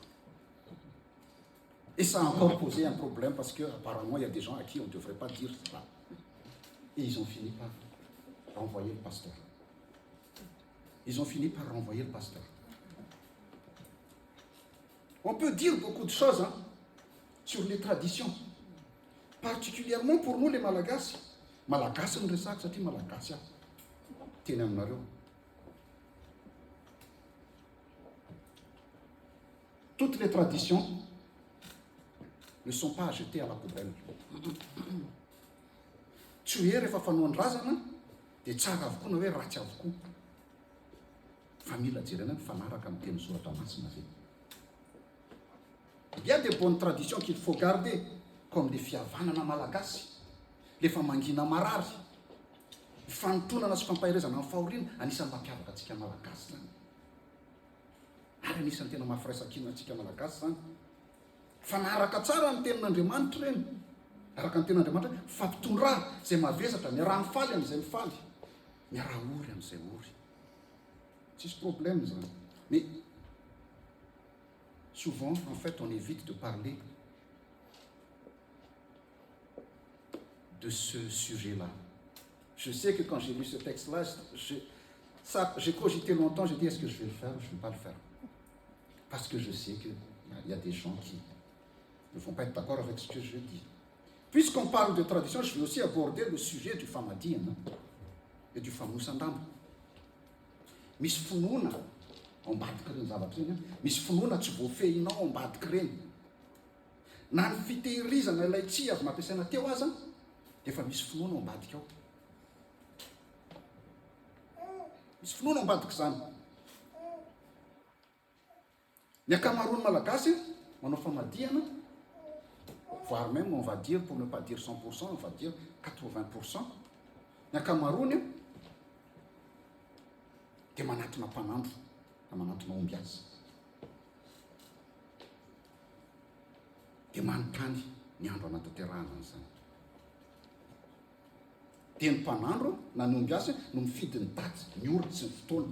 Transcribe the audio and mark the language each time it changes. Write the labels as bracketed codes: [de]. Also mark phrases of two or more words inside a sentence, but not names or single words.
[fr] Et ça a encore posé un problème parce qu'apparemment, il y a des gens à qui on ne devrait pas dire cela. Et ils ont fini par renvoyer le pasteur. On peut dire beaucoup de choses sur les traditions. Particulièrement pour nous les Malagasy. [mg] Malagasy ny resaka satria Malagasy teny aminareo. [fr] Toutes les traditions ne sont pas jetées à la poubelle. [mg] Tsy hoe rehefa fanoan-drazana dia tsara avokoa na hoe ratsy avokoa. Fa mila jerena mifanaraka amin'ny teny soratra masina zay. [fr] Il y a des bonnes traditions qu'il faut garder, comme les [mg] fihavanana malagasy, les famangina marary, ny fanotonana sy fampahirezana amin'ny fahoriana, anisan'ny mampiavaka antsika malagasy zany. Ary anisan'ny tena mahafiraisakina antsika malagasy zany. Fanaraka tsara ny tenin'Andriamanitra reny. Araka ny tenin'Andriamanitra, fampitondra izay mavesatra, miaraha mifaly amin'izay mifaly, miaraha ory amin'izay ory. Tsisy problème zany. [fr] Mais souvent, en fait, on évite de parler de ce sujet-là. Je sais que quand j'ai lu ce texte-là, j'ai cogité longtemps, j'ai dit est-ce que je vais le faire ou je ne vais pas le faire. Parce que je sais qu'il y a des gens qui ne vont pas être d'accord avec ce que je dis. Puisqu'on parle de tradition, je vais aussi aborder le sujet du Famadien et du Famousandam. [mg] Misy finoana ao ambadiky reny zavatra reny. Misy finoana tsy voafehinao ao ambadiky reny. Na ny fitehirizana ilay tsy avy nampiasaina teo aza, dia efa misy finoana ao ambadiky ao. Misy finoana ao ambadiky izany. Ny ankamaroany malagasy manao famadihana, [fr] voire même on va dire, pour ne pas dire 100%, on va dire 80%. [mg] Ny ankamaroany dia manatona mpanandro na manatona omby azy. dia manontany ny andro anatanterahana an'izany. Dia ny mpanandro na ny omby asa no mifidy ny daty, ny ora sy ny fotoana.